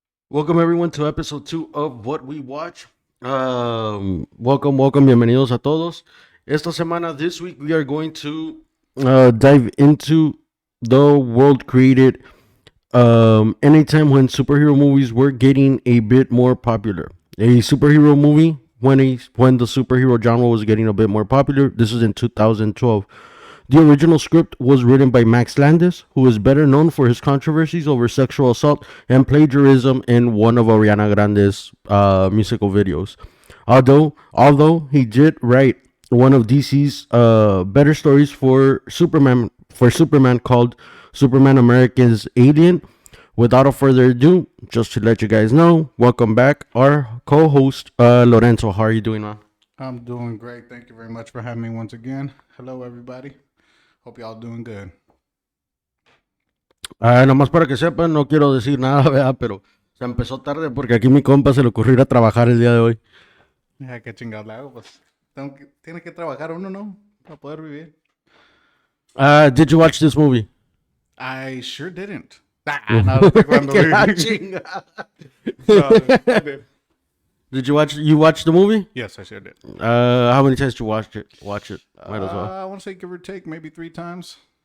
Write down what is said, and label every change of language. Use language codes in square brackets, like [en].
[en] Welcome everyone to episode 2 of What We Watch. Welcome, [es] bienvenidos a todos. Esta semana, [en] this week, we are going to dive into the world created anytime when superhero movies were getting a bit more popular. A superhero movie when the superhero genre was getting a bit more popular. This is in 2012. The original script was written by Max Landis, who is better known for his controversies over sexual assault and plagiarism in one of Ariana Grande's musical videos. Although he did write one of DC's better stories for Superman called Superman America's Alien. Without further ado, just to let you guys know, welcome back our co-host Lorenzo. How are you doing, man? I'm doing great. Thank you very much for having me once again. Hello, everybody. Hope y'all doing good. [es] Nomás para que sepan, no quiero decir nada, ¿verdad? Pero se empezó tarde porque aquí mi compa se le ocurrió ir a trabajar el día de hoy. Ya que chingado le hago, pues. Tiene que trabajar uno, ¿no? Para poder vivir. [en] Did you watch this movie? I sure didn't. [es] No estoy jugando. Que la chinga. [en] No, I did. Did you watch the movie? Yes, I sure did. How many times did you watch it? Might as well. I want to say give or take maybe 3 times.